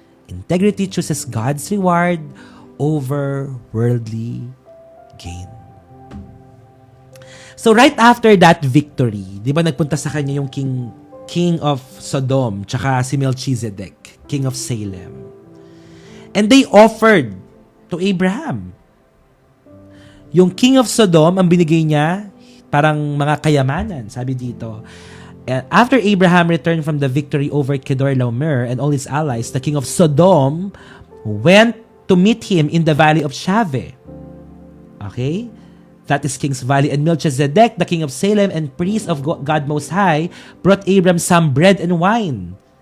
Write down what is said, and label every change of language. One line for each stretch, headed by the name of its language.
English: Integrity chooses God's reward over worldly gain.
Filipino: So right after that victory, di ba nagpunta sa kanya yung king of Sodom, tsaka si Melchizedek, king of Salem.
English: And they offered to Abraham.
Filipino: Yung king of Sodom, ang binigay niya, parang mga kayamanan, sabi dito.
English: After Abraham returned from the victory over Kedorlaomer and all his allies, the king of Sodom went to meet him in the valley of Shaveh. Okay? That is King's Valley. And Melchizedek, the king of Salem and priest of God Most High, brought Abram some bread and wine.